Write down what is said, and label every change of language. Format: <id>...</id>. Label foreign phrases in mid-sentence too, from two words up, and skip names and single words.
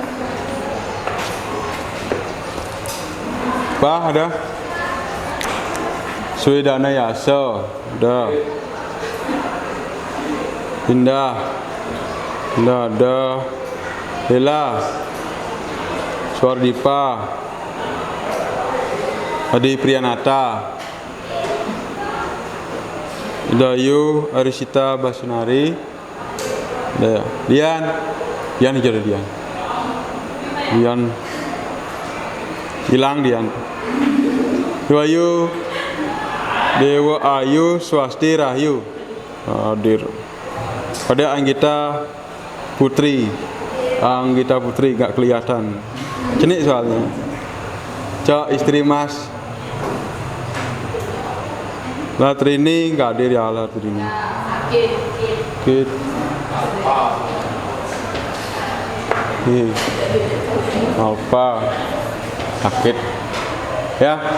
<id>Pak ada. Swidana Yasa, udah. Indah ada. Lela, Suardipa, Adi Priyanata, Dayu Arisita Basunari, Dian hijau Dian hilang Dian. Wayu Dewa Ayu Swasti Rahayu hadir. Pada Anggita Putri nggak kelihatan, cenik soalnya. Cok, istri Mas Latrini nggak hadir ya. Latrini sakit. Alfa sakit ya.</id>